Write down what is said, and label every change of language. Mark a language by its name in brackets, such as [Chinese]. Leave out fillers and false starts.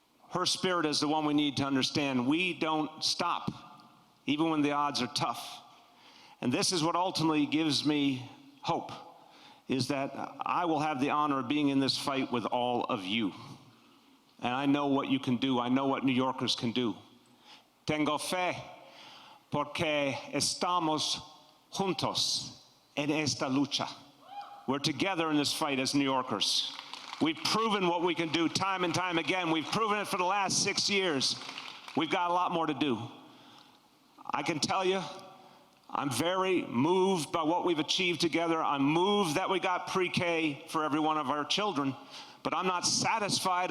[English] Her spirit is the one we need to understand. We don't stop, even when the odds are tough. And this is what ultimately gives me hope, is that I will have the honor of being in this fight with all of you. And I know what you can do. I know what New Yorkers can do. [Spanish] Tengo fe, porque estamos juntos en esta lucha. [English] We're together in this fight as New Yorkers. We've proven what we can do time and time again. We've proven it for the last 6 years. We've got a lot more to do. I can tell you, I'm very moved by what we've achieved together. I'm moved that we got pre-K for every one of our children, but I'm not satisfied.